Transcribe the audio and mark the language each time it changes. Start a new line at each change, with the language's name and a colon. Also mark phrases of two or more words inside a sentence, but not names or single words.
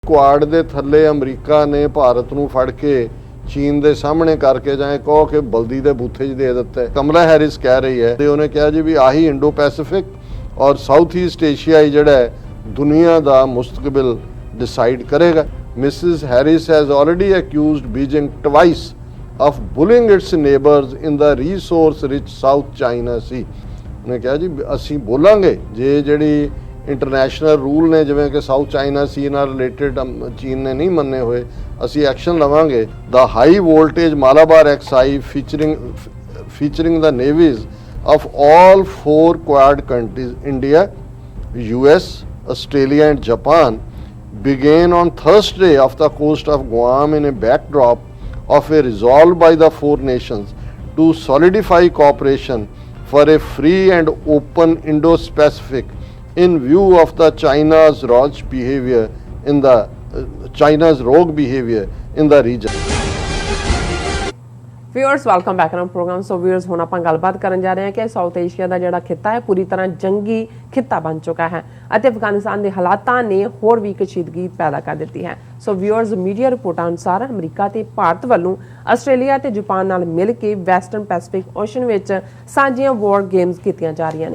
Punjabi: ਕੁਆਡ ਦੇ ਥੱਲੇ ਅਮਰੀਕਾ ਨੇ ਭਾਰਤ ਨੂੰ ਫੜ ਕੇ ਚੀਨ ਦੇ ਸਾਹਮਣੇ ਕਰਕੇ ਜਾਂ ਕਹੋ ਕਿ ਬਲਦੀ ਦੇ ਬੂਥੇ 'ਚ ਦੇ ਦਿੱਤਾ। ਕਮਲਾ ਹੈਰਿਸ ਕਹਿ ਰਹੀ ਹੈ ਤੇ ਉਹਨੇ ਕਿਹਾ ਜੀ ਵੀ ਆਹੀ ਇੰਡੋ ਪੈਸੀਫਿਕ ਔਰ ਸਾਊਥ ਈਸਟ ਏਸ਼ੀਆ ਜਿਹੜਾ ਹੈ ਦੁਨੀਆ ਦਾ ਮੁਸਤਕਬਲ ਡਿਸਾਈਡ ਕਰੇਗਾ।
English: Mrs Harris has already accused Beijing twice of bullying its neighbors in the resource rich South China Sea। ਉਹਨੇ ਕਿਹਾ ਜੀ ਅਸੀਂ ਬੋਲਾਂਗੇ ਜੇ ਜਿਹੜੀ international rule ਨੇ ਜਿਵੇਂ ਕਿ ਸਾਊਥ ਚਾਈਨਾ ਸੀ ਨਾਲ ਰਿਲੇਟਡ ਚੀਨ ਨੇ ਨਹੀਂ ਮੰਨੇ ਹੋਏ ਅਸੀਂ ਐਕਸ਼ਨ ਲਵਾਂਗੇ। The high voltage Malabar exerci featuring the navies of all 4 Quad countries India, US, Australia and Japan began on Thursday off the coast of Guam in a backdrop of a resolve by the 4 nations to solidify cooperation for a free and open Indo-Pacific in view of the China's rogue behavior in the region। Viewers welcome back on program. so viewers
Punjabi: ਹੁਣ ਆਪਾਂ ਗੱਲਬਾਤ ਕਰਨ ਜਾ ਰਹੇ ਹਾਂ ਕਿ ਸਾਊਥ ਏਸ਼ੀਆ ਦਾ ਜਿਹੜਾ ਖਿੱਤਾ ਹੈ ਪੂਰੀ ਤਰ੍ਹਾਂ ਜੰਗੀ ਖਿੱਤਾ ਬਣ ਚੁੱਕਾ ਹੈ ਅਤੇ ਅਫਗਾਨਿਸਤਾਨ ਦੇ ਹਾਲਾਤਾਂ ਨੇ ਹੋਰ ਵੀ ਕਸ਼ੀਦਗੀ ਪੈਦਾ ਕਰ ਦਿੱਤੀ ਹੈ।
English: so viewers media
Punjabi: ਰਿਪੋਰਟਾਂ ਅਨੁਸਾਰ ਅਮਰੀਕਾ ਤੇ ਭਾਰਤ ਵੱਲੋਂ ਆਸਟ੍ਰੇਲੀਆ ਤੇ ਜਾਪਾਨ ਨਾਲ ਮਿਲ ਕੇ ਵੈਸਟਰਨ ਪੈਸੀਫਿਕ ਓਸ਼ਨ ਵਿੱਚ ਸਾਂਝੀਆਂ
English: war games
Punjabi: ਕੀਤੀਆਂ ਜਾ ਰਹੀਆਂ ਨੇ।